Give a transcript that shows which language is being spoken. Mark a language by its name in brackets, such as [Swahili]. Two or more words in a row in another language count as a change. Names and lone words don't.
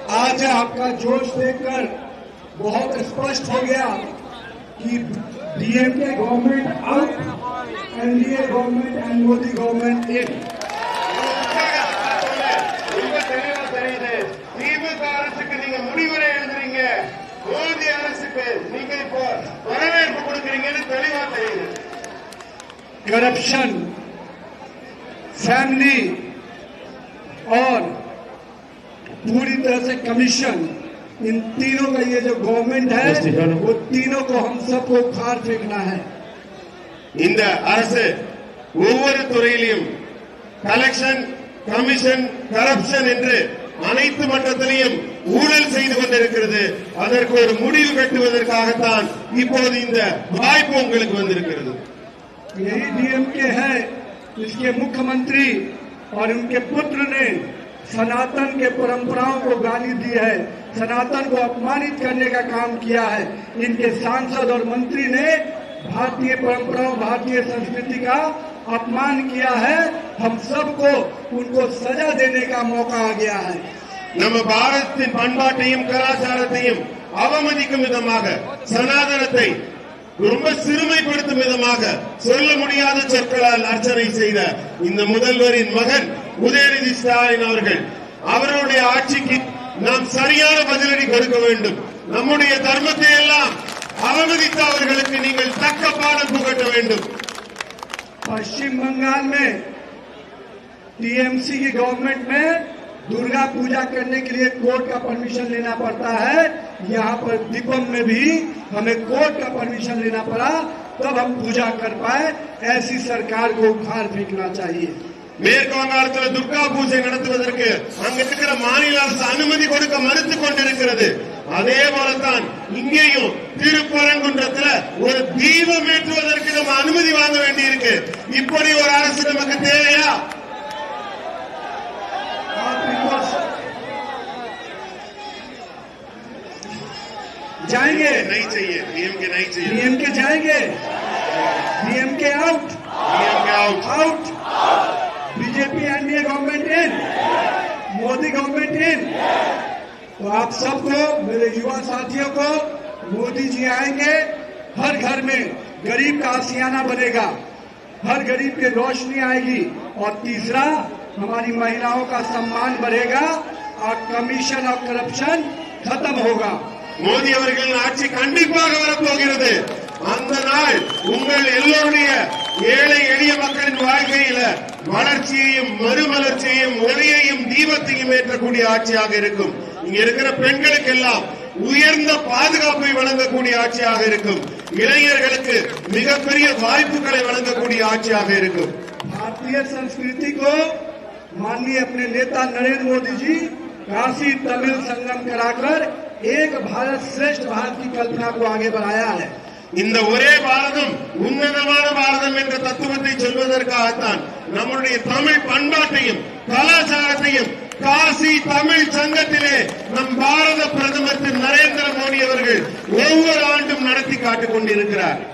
[Hindi] आज आपका जोश देखकर बहुत स्पष्ट हो गया कि [English] DMK government out, NDA government and Modi government in. [Tamil] திமுக அரசுக்கு நீங்க முடிவுரை எழுதுறீங்க, மோடி அரசுக்கு நீங்க இப்போ வரவேற்பு கொடுக்கறீங்கன்னு தெளிவா தெரியுது. [English] corruption, family [Hindi] और पूरी तरह से कमीशन, इन तीनों का ये जो गवर्नमेंट है वो तीनों को हम सबको उखाड़ फेंकना है. [Tamil] இந்த அரசு ஒவ்வொரு துறையிலும் [English] collection, commission, corruption [Tamil] என்று அனைத்து மட்டத்திலையும் ஊழல் செய்து கொண்டிருக்கிறது. அதற்கு ஒரு முடிவு கட்டுவதற்காகத்தான் இப்போது இந்த வாய்ப்பு உங்களுக்கு வந்திருக்கிறது. [Hindi] यही डीएमके है जिसके मुख्यमंत्री और उनके पुत्र ने सनातन के परंपराओं को गाली दी है, सनातन को अपमानित करने का काम किया है. इनके सांसद और मंत्री ने भारतीय परंपराओं, भारतीय संस्कृति का अपमान किया है. हम सबको उनको सजा देने का मौका आ गया है. [Tamil] நம்ம பாரதத்தின் பண்பாட்டையும் கலாச்சாரத்தையும் அவமதிக்கும் விதமாக, சனாதனத்தை ரொம்ப சிறுமைப்படுத்தும் விதமாக சொல்ல முடியாத சொற்களால் அர்ச்சனை செய்த இந்த முதல்வரின் மகன் உதயநிதி ஸ்டாலின் அவர்கள், அவருடைய ஆட்சிக்கு நாம் சரியான பதிலடி கொடுக்க வேண்டும். நம்முடைய தர்மத்தை எல்லாம் அவமதித்த அவர்களுக்கு நீங்கள் தக்க பாடம் புகட்ட வேண்டும். [Hindi] पश्चिम बंगाल में टीएमसी की गवर्नमेंट में दुर्गा पूजा करने के लिए कोर्ट का परमिशन लेना पड़ता है. यहाँ पर दीपम में भी हमें कोर्ट का परमिशन लेना पड़ा, तब हम पूजा कर पाए. ऐसी सरकार को उखाड़ फेंकना चाहिए. [Tamil] மேற்கு வங்காளத்தில் துர்கா பூஜை நடத்துவதற்கு அங்க இருக்கிற மாநில அரசு அனுமதி கொடுக்க மறுத்துக் கொண்டிருக்கிறது. அதே போலத்தான் இங்கேயும் திருப்பரங்குன்றத்தில் ஒரு தீபம் ஏற்றுவதற்கு நம்ம அனுமதி வாங்க வேண்டியிருக்கு. இப்படி ஒரு அரசு நமக்கு தேவையா? [Hindi] जाएंगे नहीं चाहिए, डीएमके नहीं चाहिए. डीएमके जाएंगे, डीएमके आउट, डीएमके आउट. आउट. [English] BJP NDA government in, Modi government in. [Hindi] तो आप सबको, मेरे युवा साथियों को, मोदी जी आएंगे, हर घर में गरीब का आशियाना बनेगा, हर गरीब की रोशनी आएगी. और तीसरा, हमारी महिलाओं का सम्मान बढ़ेगा और कमीशन और करप्शन खत्म होगा. [Tamil] மோடி அவர்களின் ஆட்சி கண்டிப்பாக வரப்போகிறது. அந்த நாள் உங்கள் எல்லோருடைய ஏழை எளிய மக்களின் வாழ்க்கையில வளர்ச்சியையும், மறுமலர்ச்சியையும், ஒளியையும், தீபத்தையும் ஏற்றக்கூடிய ஆட்சியாக இருக்கும். இங்க இருக்கிற பெண்களுக்கெல்லாம் உயர்ந்த பாதுகாப்பை வழங்கக்கூடிய ஆட்சியாக இருக்கும். இளைஞர்களுக்கு மிகப்பெரிய வாய்ப்புகளை வழங்கக்கூடிய ஆட்சியாக இருக்கும். [Hindi] भारतीय संस्कृति को माननीय अपने नेता नरेंद्र मोदी जी काशी तमिल संगम कराकर एक भारत श्रेष्ठ भारत की कल्पना को आगे बढ़ाया है. [Tamil] இந்த ஒரே பாரதம், உன்னதமான பாரதம் என்ற தத்துவத்தை சொல்வதற்காகத்தான் நம்முடைய தமிழ் பண்பாட்டையும் கலாச்சாரத்தையும் காசி தமிழ் சங்கத்திலே நம் பாரத பிரதமர் திரு நரேந்திர மோடி அவர்கள் ஒவ்வொரு ஆண்டும் நடத்தி காட்டிக் கொண்டிருக்கிறார்.